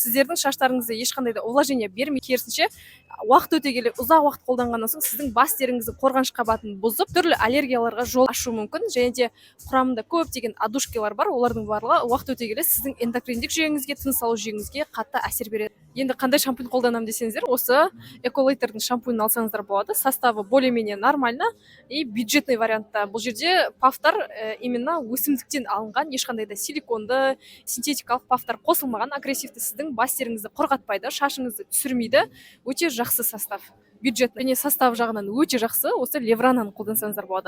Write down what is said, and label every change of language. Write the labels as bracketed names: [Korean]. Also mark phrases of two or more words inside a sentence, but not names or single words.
[Kazakh] Сіздердің шаштарыңызды ешқандай да увлажнение бермей, керісінше уақыт өте келе ұзақ уақыт қолданғаннан соң сіздің бас теріңіздің қорғаныш қабатын бұзып, түрлі аллергияларға жол ашу мүмкін. Және де құрамында көптеген адушкалар бар. Олардың барлығы уақыт өте келе сіздің эндокриндік жүйеңізге, тыныс алу жүйеңізге қатты әсер береді. Енді қандай шампунь қолданамын десеңіздер, осы Эколайтердің шампуньін алсаңыздар болады. [Russian] Составы более-менее нормально и бюджетный вариантта. [Kazakh] Бұл жерде пафтар именно өсімдіктен алынған, ешқандай да силиконды, синтетикалық пафтар қосылмаған, агрессивті, сіздің бас теріңізді қорғатпайды, шашыңызды түсірмейді. Өте жақсы состав. Бюджетный және состав жағынан өте жақсы. Осы Леврананы қолдансаңыздар болады.